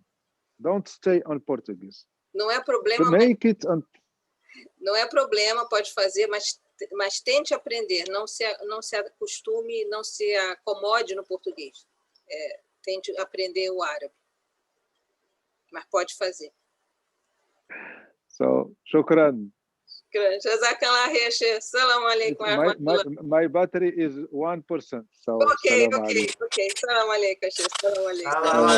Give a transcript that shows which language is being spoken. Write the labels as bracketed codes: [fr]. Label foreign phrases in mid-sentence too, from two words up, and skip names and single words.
[en] Don't stay on Portuguese. [pt] Não é problema. Não é problema, pode fazer, mas tente aprender. Não se acostume, não se acomode no português. Tente aprender o árabe. Mas pode fazer. [ar] So, shukran. جزاك الله خير، شيخ. سلام عليكم. [en] My battery is 1%. So [ar] okay. سلام عليكم، شيخ. سلام عليكم.